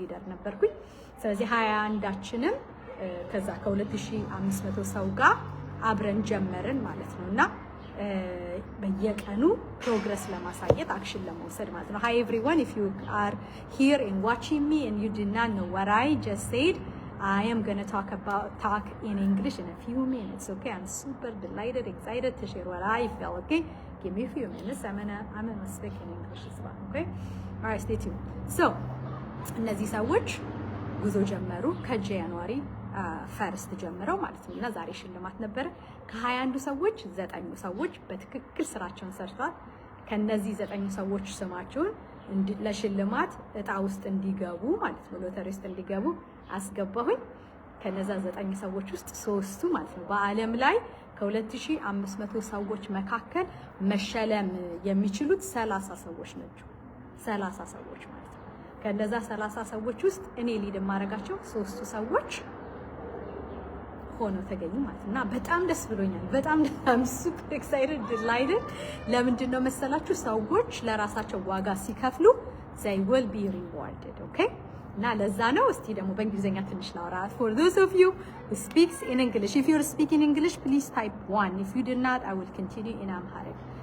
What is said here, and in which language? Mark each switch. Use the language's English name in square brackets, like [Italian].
[Amharic] ነበርኩኝ። ስለዚህ 21ዳችንም ከዛ ከ2500 ሰው ጋር አብረን ጀመርን ማለት ነው እና በየቀኑ ፕሮግረስ ለማሳየት አክሽን ለመውሰድ ማለት ነው። [English] Hi everyone, if you are here and watching me and you did not know what I just said, I am going to talk in English in a few minutes. Okay, I'm super delighted, excited to share what I feel. Okay, give me a few minutes. I'm gonna speak in English as well. Okay, all right, stay tuned. [Amharic] So እነዚህ ሰዎች ጉዞ ጀመሩ ከጃንዋሪ ፈርስት ጀምረው ማለት ነው እና ዛሬ ሽልማት ነበረ። ከ21 ሰዎች 9 ሰዎች በትክክል ስራቸውን ሰርተዋል። ከነዚህ 9 ሰዎች ስማቸውን ለሽልማት እጣ ውስጥ እንዲገቡ ማለት ነው ሎተሪ ውስጥ እንዲገቡ አስገባሁኝ። ከነዛ 9 ሰዎች ውስጥ 3ቱ ማለት ነው በአለም ላይ ከ2500 ሰዎች መካከል መሸለም የሚችሉት 30 ሰዎች ናቸው። 30 ሰዎች ማለት ነው። ከነዛ 30 ሰዎች ውስጥ እኔ ሊድ ማረጋቸው 3ቱ ሰዎች ሆነው ተገኙ ማለት እና በጣም ደስ ብሎኛል። በጣም ሱፐር ኤክሳይትድ ዲላይትድ። ለምንድን ነው መሰላችሁ? ሰዎች ለራሳቸው ዋጋ ሲከፍሉ [English] they will be rewarded. [Amharic] okay እና ለዛ ነው። እስቲ ደግሞ በእንግሊዘኛ ትንሽ ላውራ [English] for those of you who speaks in English. If you're speaking English, please type 1. If you did not, I will continue in Amharic.